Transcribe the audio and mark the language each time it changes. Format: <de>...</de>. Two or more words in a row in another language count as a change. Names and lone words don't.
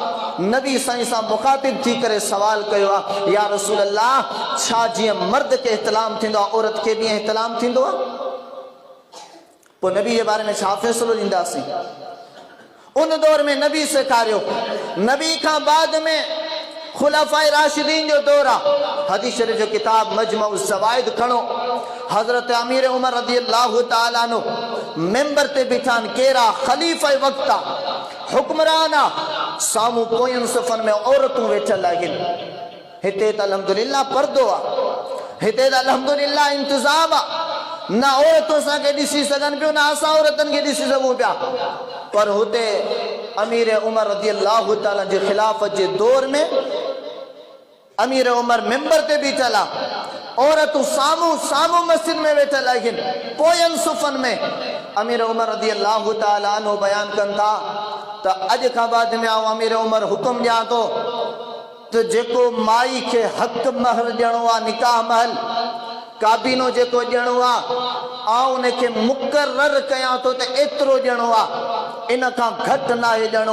<sd>नबी साईं सां मुखातिब थी करे सवाल कयो आ,</sd> <ar>يا رسول الله,</ar> <sd>छा जीअं मर्द के इहतलाम थींदो आहे औरत के भी इहतलाम थींदो आहे? पोइ नबी जे बारे में छा फ़ैसिलो ॾींदासीं? उन दौर में नबी सेखारियो। नबी खां बाद में खुलाफाए राशिदीन जो दौर आहे। हदीस शरीफ जो किताब मजमुउज़ ज़वाइद खणो, हज़रत अमीर उमर</sd> <ar>رضي الله تعالى عنه</ar> <sd>मेंबर ते बीठा, केरा खलीफ़ा वक़्त आ, हुक्मरान आ, साम्हूं पोयनि सफ़नि में औरतूं वेठल आहिनि। हिते त अल्हम्दुलिल्लाह पर्दो आहे, हिते त अल्हम्दुलिल्लाह इंतज़ाम आहे, न औरतूं असांखे ॾिसी सघनि पियूं, न असां औरतुनि खे ॾिसी सघूं पिया। पर हुते अमीर उमर</sd> <ar>رضي الله تعالى</ar> <sd>जे खिलाफ़त जे दौर में अमीर उमर मेंबर ते बीठल आहे, औरतूं साम्हूं साम्हूं मस्जिद में वेठल आहिनि, पोयनि सुफ़नि में। अमीर उमर</sd> <ar>رضي الله تعالى عنه</ar> <sd>बयान कनि था त अॼु खां बाद में आउं अमीर उमर हुकुम ॾियां थो त जेको माई खे हक़ महर ॾियणो आहे, निकाह महल काबीनो जेको ॾियणो आहे, आउं उनखे मुक़रर कयां थो त एतिरो ॾियणो आहे, इन खां घटि न आहे ॾियणो।</sd>